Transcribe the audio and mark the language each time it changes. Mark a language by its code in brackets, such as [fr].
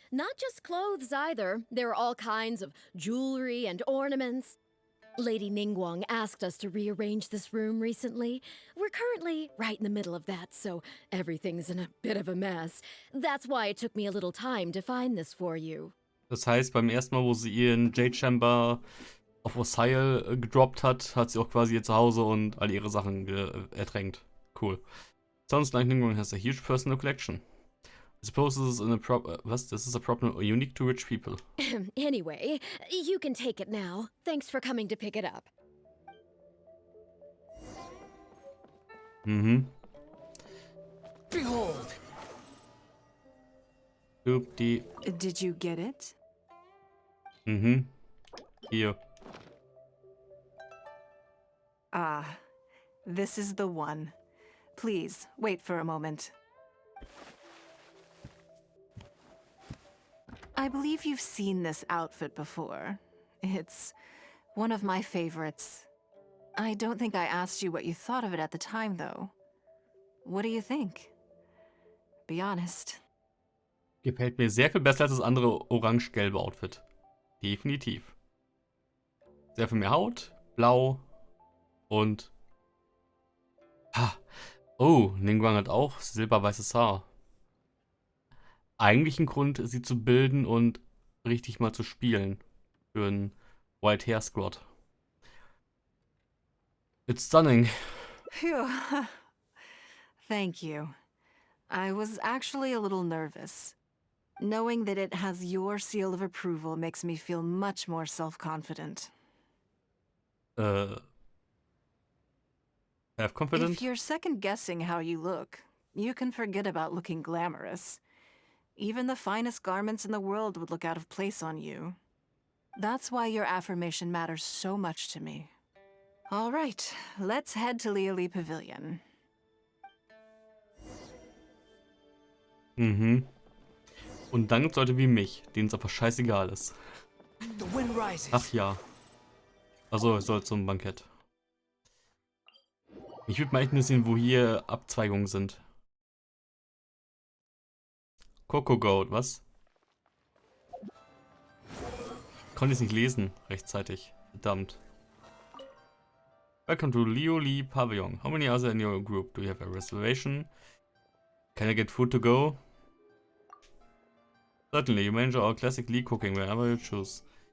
[en] Not just clothes either. There are all kinds of jewelry and ornaments. Lady Ningguang asked us to rearrange this room recently. We're currently right in the middle of that, so everything's in a bit of a mess. That's why it took me a little time to find this for you. [de] Das heißt, beim ersten Mal, wo sie ihren Jade Chamber auf Osile gedroppt hat, hat sie auch quasi ihr Zuhause und all ihre Sachen ertränkt. [en] Cool. Sounds like Ningguang has a huge personal collection. I suppose this is this is a problem unique to rich people. Anyway, you can take it now. Thanks for coming to pick it up. Behold! Oopty. Did you get it? [de] Hier. [en] Ah, This is the one. Please, wait for a moment. I believe you've seen this outfit before. It's one of my favorites. I don't think I asked you what you thought of it at the time, though. What do you think? Be honest. [de] Gefällt mir sehr viel besser als das andere orange-gelbe Outfit. Definitiv. Sehr viel mehr Haut, blau und... Ha. Oh, Ningguang hat auch silberweißes Haar. Eigentlich ein Grund, sie zu bilden und richtig mal zu spielen. Für einen [en] White Hair Squad. It's stunning. Phew. Thank you. I was actually a little nervous. Knowing that it has your seal of approval makes me feel much more self-confident. Have confidence? If you're second-guessing how you look, you can forget about looking glamorous. Even the finest garments in the world would look out of place on you. That's why your affirmation matters so much to me. All right, let's head to Lioli Pavilion. Mhm. [de] Und dann gibt's Leute wie mich, denen es einfach scheißegal ist. [en] The wind rises. [de] Ach ja. Also, es soll zum Bankett. Ich würde mal echt interessieren, wo hier Abzweigungen sind. Coco Goat, was? Konnte ich nicht lesen rechtzeitig. Verdammt. [en] Welcome to Lioli Pavilion. How many are there in your group? Do you have a reservation? Can I get food to go? Certainly, you may enjoy our classic Lee cooking whenever you choose.